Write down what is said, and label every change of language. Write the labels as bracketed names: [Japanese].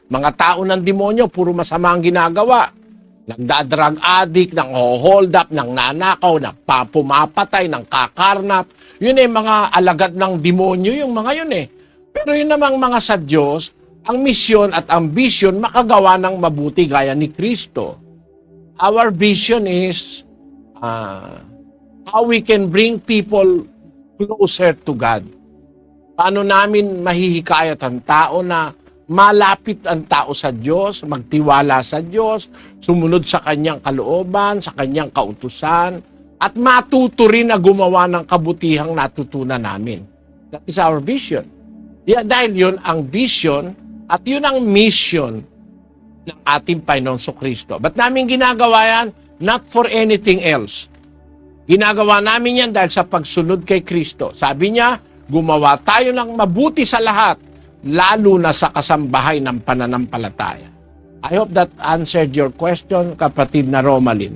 [Filipino] Mga tao ng demonyo, puro masama ang ginagawa. Nagda-drug addict, nang hold up, nang nanakaw, nagpapumapatay, nang kakarnap. Yun eh, mga alagad ng demonyo, yung mga yun eh. Pero yun namang mga sa Diyos, ang misyon at ang vision makagawa ng mabuti gaya ni Kristo. [English] Our vision is how we can bring people closer to God. [Filipino] Paano namin mahihikayat ang tao na malapit ang tao sa Diyos, magtiwala sa Diyos, sumunod sa kanyang kalooban, sa kanyang kautusan, at matuto rin na gumawa ng kabutihang natutunan namin. That is our vision. Dahil yun ang vision at yun ang mission ng ating Panginoong Kristo. Ba't namin ginagawa yan? Not for anything else. Ginagawa namin yan dahil sa pagsunod kay Kristo. Sabi niya, gumawa tayo ng mabuti sa lahat, lalo na sa kasambahay ng pananampalataya. [English] I hope that answered your question, kapatid na Romalyn.